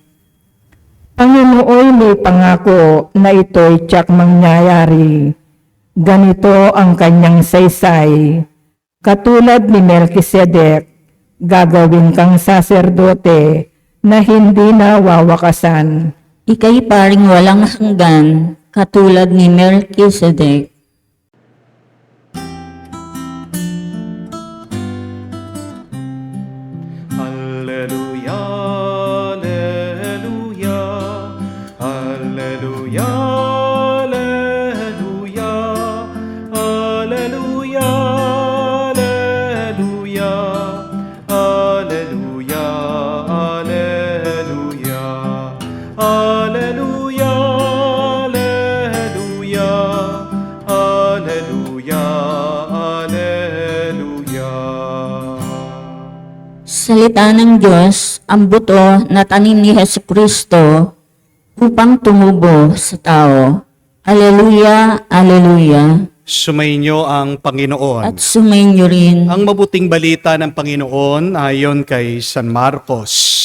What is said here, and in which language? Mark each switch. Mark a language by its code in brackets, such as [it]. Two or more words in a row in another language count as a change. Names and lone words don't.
[tl] Panginoon may pangako na ito'y tiyak mangyayari. Ganito ang kanyang saysay. Katulad ni Melkisedek, gagawin kang saserdote na hindi na wawakasan. Ika'y paring walang hanggan, katulad ni Melkisedek. [la] Alleluia, alleluia, alleluia, alleluia, alleluia, alleluia, alleluia, alleluia, alleluia, alleluia, alleluia, alleluia. [tl] Salita ng Diyos, ang buto na tanim ni Jesucristo upang tumubo sa tao. [la] Alleluia, alleluia. [tl] Sumainyo ang Panginoon. At sumainyo rin. Ang mabuting balita ng Panginoon ayon kay San Marcos.